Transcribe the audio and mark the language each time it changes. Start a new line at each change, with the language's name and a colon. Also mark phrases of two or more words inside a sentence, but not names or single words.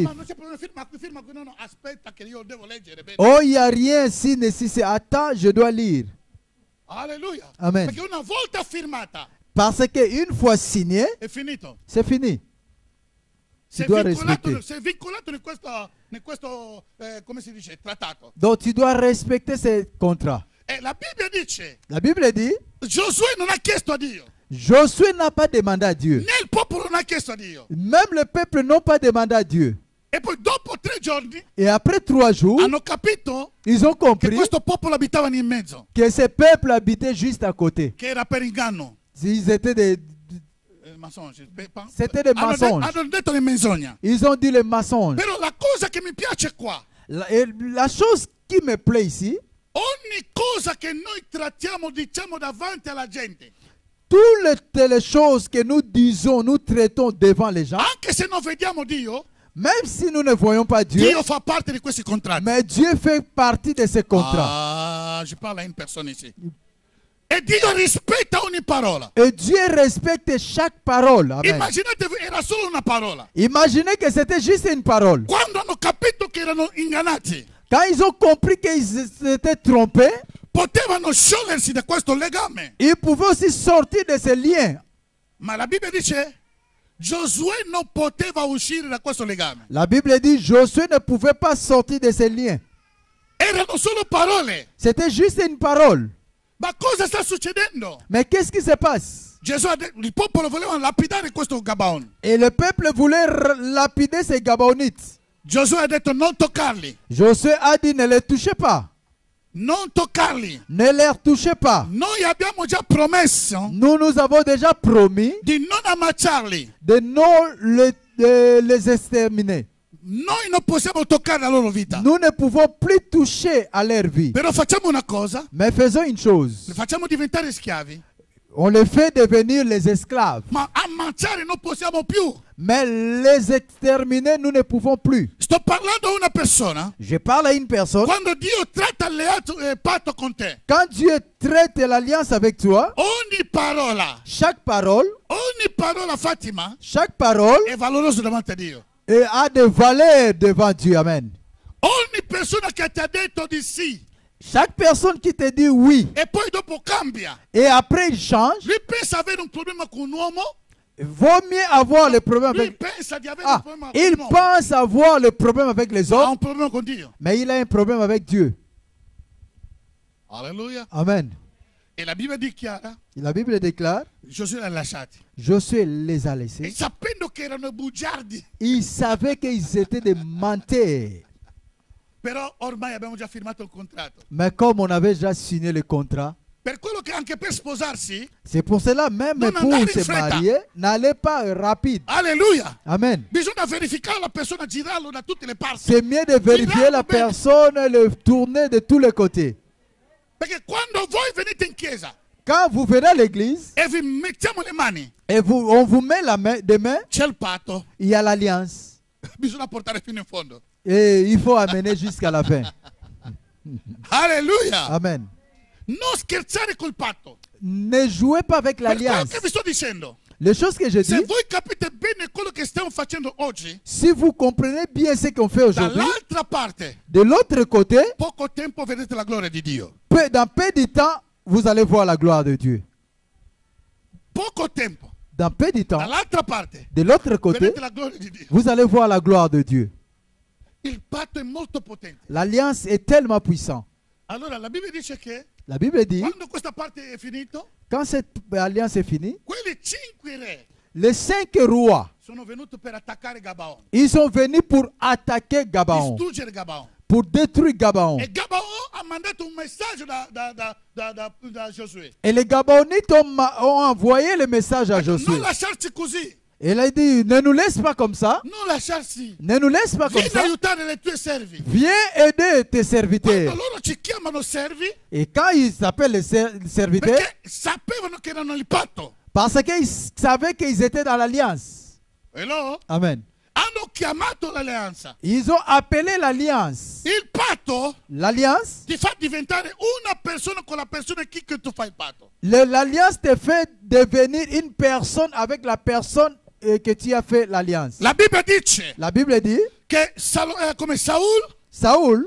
Italian: ma non c'è problema, firma qui. No, no, aspetta che io devo leggere bene.
French: Oh, il n'y a rien signe si c'est attends, je dois lire. Alleluia. Amen.
Italian: Perché una volta firmata,
French: Parce qu'une fois signé,
Italian: è finito.
French: c'est fini.
Italian: Sei
French: dois
Italian: vincolato,
French: respecter.
Italian: sei vincolato in questo come si dice, trattato.
French: Donc tu dois respecter ces contrats.
Italian: E la Bibbia dice,
French: La Bible dit,
Italian: Giosuè non ha chiesto a Dio,
French: Josué n'a pas demandé à Dieu.
Italian: né il popolo non ha chiesto a Dio.
French: Même le peuple n'a pas demandé à Dieu.
Italian: E poi dopo 3 giorni
French: Et après 3 jours,
Italian: hanno capito
French: ils ont
Italian: che
French: compris
Italian: questo popolo abitava in mezzo,
French: que ces peuples habitaient juste à côté.
Italian: che era per inganno.
French: Ils étaient des... C'était des mensonges.
Italian: Hanno detto le menzogna.
French: Ils ont dit les mensonges.
Italian: Però la cosa che mi piace qua,
French: La chose qui me plaît ici,
Italian: ogni ogni cosa che noi trattiamo, diciamo davanti alla gente,
French: Toutes les choses que nous disons, nous traitons devant les gens,
Italian: anche se non vediamo Dio,
French: même si nous ne voyons pas Dieu,
Italian: Dio fa parte di questi contratti.
French: mais Dieu fait partie de ces contrats. Ah, je parle à une personne ici.
Italian: E Dio rispetta ogni parola.
French: Et Dieu respecte chaque parole. Amen.
Italian: Immaginatevi, era solo una parola.
French: Imaginez que c'était juste une parole.
Italian: Quando hanno capito che erano ingannati,
French: Quand ils ont compris qu'ils s'étaient trompés,
Italian: potevano sciogliersi da questo legame.
French: ils pouvaient aussi sortir de ces liens.
Italian: Ma la Bibbia dice, Giosuè non poteva uscire da questo legame.
French: La Bible dit Josué ne pouvait pas sortir de ces liens.
Italian: Erano solo parole.
French: C'était juste une parole.
Italian: Ma cosa sta succedendo?
French: Mais qu'est-ce qui se passe?
Italian: Gesù il popolo voleva lapidare questo Gabaon.
French: Et le peuple voulait lapider ces Gabonites.
Italian: Giosuè ha detto non toccarli.
French: Josué a dit ne les touchez pas.
Italian: Non toccarli.
French: Ne les touchez pas.
Italian: Noi abbiamo già promesso
French: Nous avons déjà promis
Italian: di non ammazzarli.
French: de de les exterminer.
Italian: Noi non possiamo toccare la loro vita.
French: Nous ne pouvons plus toucher à leur vie.
Italian: Però facciamo una cosa,
French: Mais faisons une chose.
Italian: li facciamo diventare schiavi,
French: On les fait devenir les esclaves.
Italian: ma ammazzare non possiamo più.
French: Mais les exterminer, nous ne pouvons plus.
Italian: Sto parlando a una persona,
French: Je parle à une personne.
Italian: quando Dio tratta il patto con te,
French: Quand Dieu traite l'alliance avec toi,
Italian: ogni parola Fatima,
French: chaque parole
Italian: è valorosa davanti a Dio.
French: a de valeur devant Dieu. Amen.
Italian: Ogni persona che ti ha detto di sì
French: Chaque personne qui te dit oui
Italian: e poi dopo cambia,
French: et après il change,
Italian: lui pensa avere un problema con un uomo,
French: vaut mieux avoir le problème
Italian: lui
French: avec...
Italian: pensa di avere un Ah, problema con il un uomo,
French: pense avoir le problème avec les
Italian: ha
French: hommes,
Italian: un problema con Dio.
French: mais il a un problème avec Dieu. Alleluia. Amen.
Italian: E la Bibbia dichiara,
French: La Bible déclare,
Italian: Giosuè l'ha lasciati.
French: Josué les a
Italian: E
French: laissés.
Italian: sapendo che erano bugiardi,
French: Il savait qu'ils étaient des menteurs.
Italian: però ormai abbiamo già firmato il contratto.
French: Mais comme on avait déjà signé le contrat,
Italian: Per quello che anche per sposarsi,
French: c'est pour cela même
Italian: Non
French: pour
Italian: andare in
French: se
Italian: fretta.
French: marier, n'allez pas rapide. alleluia, Amen.
Italian: bisogna verificare la persona, girarlo da tutte le parti.
French: C'est mieux de vérifier la personne et le tourner de tous les côtés.
Italian: Perché quando voi venite in chiesa
French: Quand vous venez à l'église
Italian: e vi mettiamo le mani,
French: et on vous met la main, des mains,
Italian: c'è il patto,
French: il y a l'alliance.
Italian: bisogna portare fino in fondo.
French: Et il faut amener jusqu'à la fin. Alleluia. Amen.
Italian: Non scherzare col patto.
French: Ne jouez pas avec
Italian: Per quello
French: l'alliance.
Italian: che vi sto dicendo,
French: Les choses que je
Italian: se
French: dis,
Italian: voi capite bene quello che stiamo facendo oggi,
French: si vous comprenez bien ce qu'on fait aujourd'hui,
Italian: dall'altra parte,
French: de l'autre côté,
Italian: poco tempo vedete la gloria di Dio.
French: dans peu de temps, vous allez voir la gloire de Dieu.
Italian: Poco tempo.
French: Dans peu de temps,
Italian: Dall'altra parte,
French: de l'autre côté,
Italian: vedete la gloria di Dio.
French: vous allez voir la gloire de Dieu.
Italian: Il patto è molto potente.
French: L'alliance est tellement puissante.
Italian: Allora la Bibbia dice che
French: La Bible dit,
Italian: quando questa parte è finito,
French: quand cette alliance est finie,
Italian: quelli 5 re
French: les 5 rois,
Italian: sono venuti per attaccare Gabaon,
French: ils sont venus pour attaquer Gabaon,
Italian: distruggere Gabaon.
French: pour détruire Gabaon.
Italian: E Gabaon ha mandato un messaggio da Giosuè.
French: Et les Gabonites ont envoyé le message à Josué.
Italian: Non lasciarci così,
French: Et il a dit, ne nous laisse pas comme ça.
Italian: non lasciarsi.
French: Ne nous laisse pas comme
Italian: Vieni
French: ça.
Italian: aiutare le tue servi.
French: Viens aider tes
Italian: Quando
French: serviteurs.
Italian: loro ci chiamano servi,
French: Et quand ils s'appellent les serviteurs,
Italian: perché sapevano che erano il patto.
French: parce qu'ils savaient qu'ils étaient dans l'alliance. Hello? Amen.
Italian: Hanno chiamato l'alleanza.
French: Ils ont appelé l'alliance.
Italian: Il patto
French: L'alliance,
Italian: ti fa diventare una persona con la persona che tu fai il patto.
French: l'alliance te fait devenir une personne avec la personne que tu as fait l'alliance.
Italian: La Bibbia dice
French: La Bible dit,
Italian: che come Saul
French: Saoul,